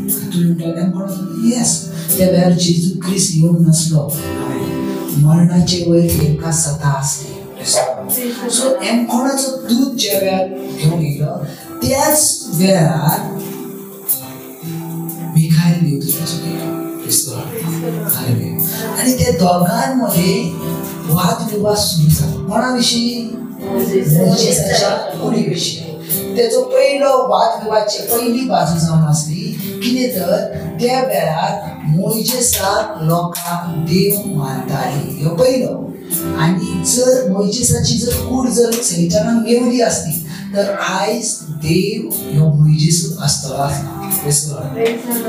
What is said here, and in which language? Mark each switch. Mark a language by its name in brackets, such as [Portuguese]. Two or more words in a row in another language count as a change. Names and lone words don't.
[Konkani] तुमी म्हणटा एमखोणाचो येस त्या वेळार जेजू ख्रिस्त येवंक नासलो. मरणाचे वयर एका सता आसली. सो एमखोणाचो दूत ज्या वेळार घेवन येयलो त्याच वेळार मिखाएल देवदूताचो येयलो. [English] प्रेज द लॉर्ड. [Marathi] आणि त्या दोघांमध्ये वाद विवाद सुरू झाला. [Konkani] कोणा विषयी? मोइसेसाच्या कुडी विषयी. त्याचो पहिलो वादविवादची पहिली बाजू जावन आसली कितें तर त्या वेळार मोइजेसाक लोकांक देव मानताली ह्यो पयलो. आनी जर मोइजेसाची जर कूड जर सैतानान मेवली आसली तर आयज देव ह्यो मोइजेसूच आसतलो आसता.